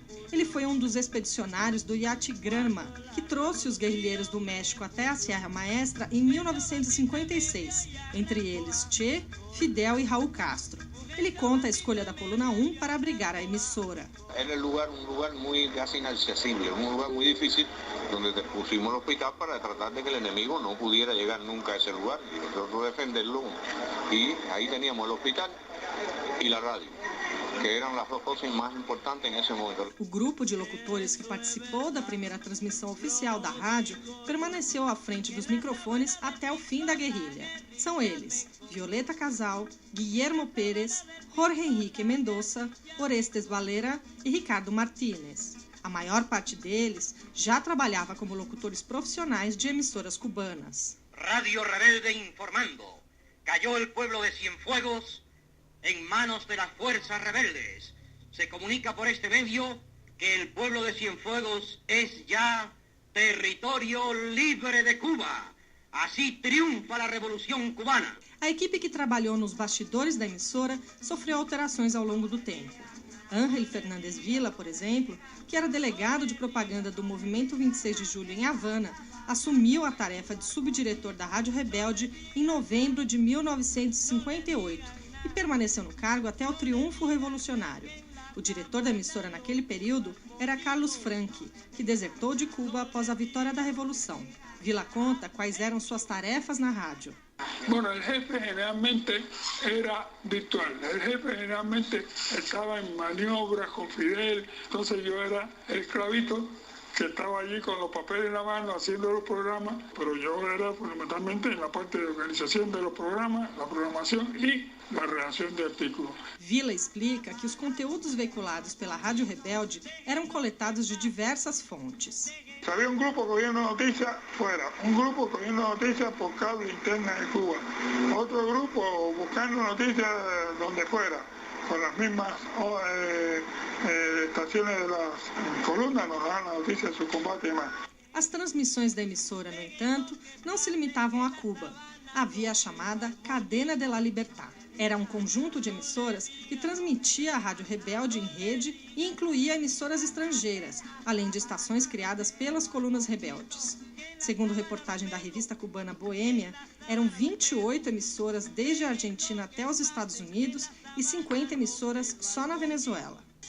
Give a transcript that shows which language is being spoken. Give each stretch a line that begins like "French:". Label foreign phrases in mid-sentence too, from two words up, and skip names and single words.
Portuguese: Ele foi um dos expedicionários do iate Granma, que trouxe os guerrilheiros do México até a Sierra Maestra em 1956, entre eles Che, Fidel e Raúl Castro. Ele conta a escolha da Coluna 1 para abrigar a emissora. Era um lugar muito
Spanish: casi inaccesible,
Portuguese: um lugar muito difícil,
Spanish: donde pusimos el hospital para tratar de que el enemigo no pudiera llegar nunca a ese lugar y nosotros defenderlo. Y ahí teníamos el hospital y la radio, que
Portuguese: eram as duas coisas mais importantes nesse momento. O grupo de locutores que participou da primeira transmissão oficial da rádio permaneceu à frente dos microfones até o fim da guerrilha. São eles: Violeta Casal, Guillermo Pérez, Jorge Henrique Mendoza, Orestes Valera e Ricardo Martínez. A maior parte deles já trabalhava como locutores profissionais de emissoras cubanas.
Spanish: Radio Rebelde informando. Cayó el pueblo de Cienfuegos en manos de las fuerzas rebeldes. Se comunica por este medio que el pueblo de Cienfuegos es ya territorio libre de Cuba.
Portuguese: Assim triunfa a Revolução Cubana. A equipe que trabalhou nos bastidores da emissora sofreu alterações ao longo do tempo. Ángel Fernández Vila, por exemplo, que era delegado de propaganda do Movimento 26 de Julho em Havana, assumiu a tarefa de subdiretor da Rádio Rebelde em novembro de 1958 e permaneceu no cargo até o triunfo revolucionário. O diretor da emissora naquele período era Carlos Franchi, que desertou de Cuba após a vitória da Revolução. Vila conta quais eram suas tarefas na rádio.
Spanish: Bueno, el jefe generalmente era virtual. El jefe generalmente estaba en maniobras con Fidel. Entonces yo era el esclavito que estaba allí con los papeles en la mano haciendo los programas, pero yo era fundamentalmente en la parte de organización de los programas, la programación y la redacción de artículos.
Portuguese: Vila explica que os conteúdos veiculados pela Rádio Rebelde eram coletados de diversas fontes.
Spanish: Había un grupo cogiendo noticias fuera, un grupo cogiendo noticias por cable interna de Cuba, otro grupo buscando noticias donde fuera, con las mismas estaciones de las columnas nos daban la noticia de su combate y más.
Portuguese: As transmissões da emissora, no entanto, não se limitavam a Cuba. Havia a chamada Cadena de la Libertad. Era um conjunto de emissoras que transmitia a Rádio Rebelde em rede e incluía emissoras estrangeiras, além de estações criadas pelas colunas rebeldes. Segundo reportagem da revista cubana Boêmia, eram 28 emissoras desde a Argentina até os Estados Unidos e 50 emissoras só na Venezuela.